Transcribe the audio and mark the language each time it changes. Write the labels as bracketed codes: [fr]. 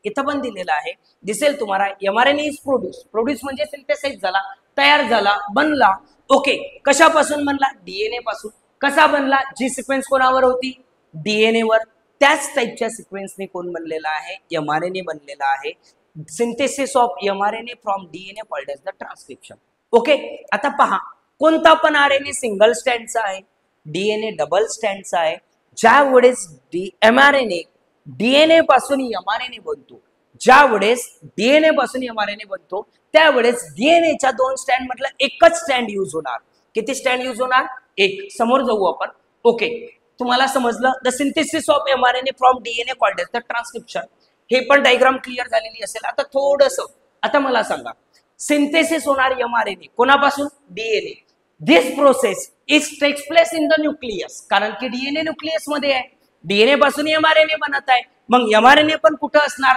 [mr] इथं पण दिलेलं आहे, दिसेल तुम्हाला, [en] MRNA is produce. [mr] प्रोड्यूस म्हणजे सिंथेसाइज झाला, तयार झाला, बनला। ओके, कशापासून बनला, डीएनए पासून। कसा बनला, जी सिक्वेन्स कोणावर होती, डीएनए वर। त्याच टाईपच्या सिक्वेन्सने कोण बनलेला आहे, mRNA बनलेला आहे. [en] Synthesis of mRNA from DNA called as the transcription. [mr] Okay, आता पहा, कोणता पण आरएनए सिंगल स्टँडचा आहे, डीएनए डबल स्टँडचा आहे. ज्या वेळेस mRNA डीएनए पासून mRNA बनतो, ज्या वेळेस डीएनए पासून mRNA बनतो, त्यावेळेस डीएनएच्या 2 स्टँड मधला एकच स्टँड यूज होणार. किती स्टँड यूज होणार? एक. समोर जाऊ आपण. ओके, तुम्हाला समजलं. [en] The synthesis of mRNA from DNA called as the transcription. [mr] हे पण डायग्राम क्लिअर झालेली असेल. आता थोडंसं, आता मला सांगा, सिंथेसिस होणार mRNA कोणापासून? DNA. [en] this process takes place in the nucleus, [mr] कारण की डीएनए न्यूक्लियस मध्ये आहे. डीएनए पासून mRNA बनत आहे, मग mRNA पण कुठं असणार?